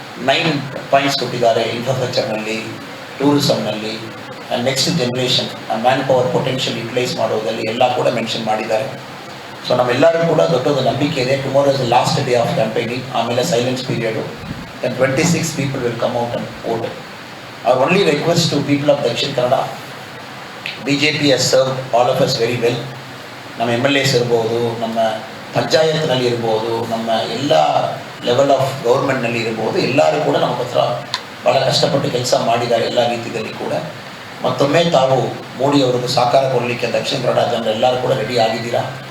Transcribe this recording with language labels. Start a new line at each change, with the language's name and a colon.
Kannada: 9 points ಕೊಟ್ಟಿದ್ದಾರೆ. ಇನ್ಫ್ರಾಸ್ಟ್ರಕ್ಚರ್ನಲ್ಲಿ, ಟೂರಿಸಮ್ನಲ್ಲಿ, and next generation man power potential utilise ಮಾಡೋದಲ್ಲಿ ಎಲ್ಲ ಕೂಡ ಮೆನ್ಷನ್ ಮಾಡಿದ್ದಾರೆ. ಸೊ ನಮ್ಮೆಲ್ಲರೂ ಕೂಡ ದೊಡ್ಡದು ನಂಬಿಕೆ ಇದೆ.
English: tomorrow is the last day of campaigning,
Kannada: ಆಮೇಲೆ silence period.
English: Then 26 people will come out and vote. Our only request to people of Dakshin Kannada, BJP has served all of us very well.
Kannada: ನಮ್ಮ MLAs ಇರ್ಬೋದು, ನಮ್ಮ ಪಂಚಾಯತ್ನಲ್ಲಿ ಇರ್ಬೋದು, ನಮ್ಮ ಎಲ್ಲ level of ಗೌರ್ಮೆಂಟ್ನಲ್ಲಿ ಇರ್ಬೋದು, ಎಲ್ಲರೂ ಕೂಡ ನಮ್ಮ ಹತ್ರ ಭಾಳ ಕಷ್ಟಪಟ್ಟು ಕೆಲಸ ಮಾಡಿದ್ದಾರೆ ಎಲ್ಲ ರೀತಿಯಲ್ಲಿ ಕೂಡ. ಮತ್ತೊಮ್ಮೆ ತಾವು ಮೋದಿ ಅವರಿಗೆ ಸಹಕಾರ ಕೊಡಲಿಕ್ಕೆ ದಕ್ಷಿಣ ಕನ್ನಡ ಜನರು ಎಲ್ಲರೂ ಕೂಡ ರೆಡಿ ಆಗಿದ್ದೀರಾ.